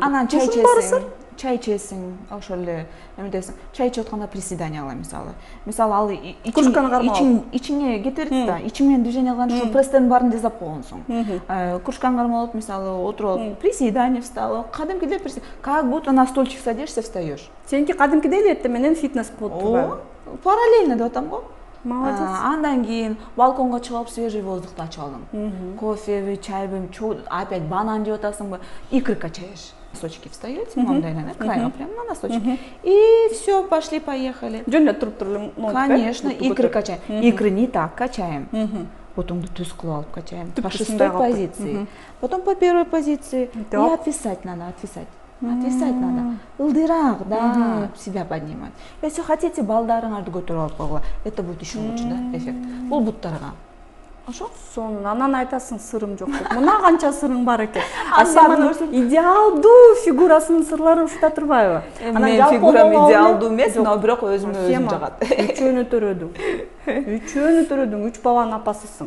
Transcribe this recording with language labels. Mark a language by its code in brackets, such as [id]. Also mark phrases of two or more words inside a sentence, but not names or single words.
[ky] Анан чай ичесиң, ошол эле эметесиң. Чай ичип атканда приседание кыла мисалы. Мисалы ал ичиңе кете берет да, ичиң менен движение кылганда ошо пресстин баарын жасап койгонсуң. Кружкаң кармалып, мисалы, отуруп алып, [ru] приседание встал, кадимкидей как будто на стульчик садишься, встаёшь. [ky] Сеники кадимкидей эле эртең менен фитнес болуп турбайбы? Параллельно деп атам го. [ru] Молодец. [ky] Андан кийин балконго чыгып алып [ru] свежий воздухту [ky] ачып алдым. Кофеби, чайбы, опять банан жеп атасыңбы, [ru] икры качаешь. Носочки встаете, [ky] мындай крайга [ru] прямо на носочки. И все, пошли, поехали. [ky] Жөн эле туруп туруп. [ru] Конечно, икры качаем. Икры не так качаем. Потом [ky] түз кылып алып [ru] качаем. По шестой позиции. Потом по первой позиции. И отвисать надо, отвисать. Отвисать надо. Ылдырак, да, себя поднимать. Если хотите, [ky] балдарыңарды көтөрүп алып койгула. [ru] Это будет еще лучше, да, эффект. [ky] Бул буттарга. ошо сонун анан айтасың сырым жок деп. Мына канча сырың бар экен. Анын идеалдуу фигурасынын сырлары ушта турбайбы? мен фигурам идеалдуу эмес, но бирок өзүмө өзүм жагат. Үчөөнү төрөдүң, 3 баланын апасысың.